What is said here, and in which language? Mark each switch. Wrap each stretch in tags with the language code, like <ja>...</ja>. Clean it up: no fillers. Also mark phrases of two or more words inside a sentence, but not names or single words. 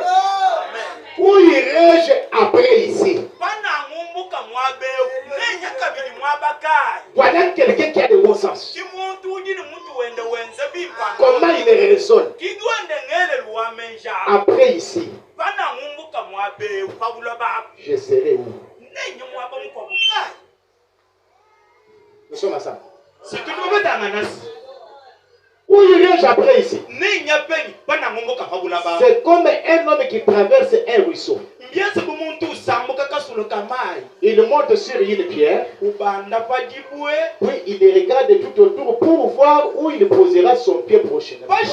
<fr>Où irai-je après ici? Voilà quelqu'un qui a de bon sens. Comment il raisonne? Après ici,</fr> <lua>Bana ngumbuka mwabe ukabula ba.</lua> <fr>je serai où?</fr> <lua>Nenye mwaba mukwabuka.</lua> <fr>Nous sommes ensemble. Si tu ne veux pas t'en Où irai-je après ici? C'est comme un homme qui traverse un ruisseau. Il monte sur une pierre, puis il regarde tout autour pour voir où il posera son pied prochainement.</fr>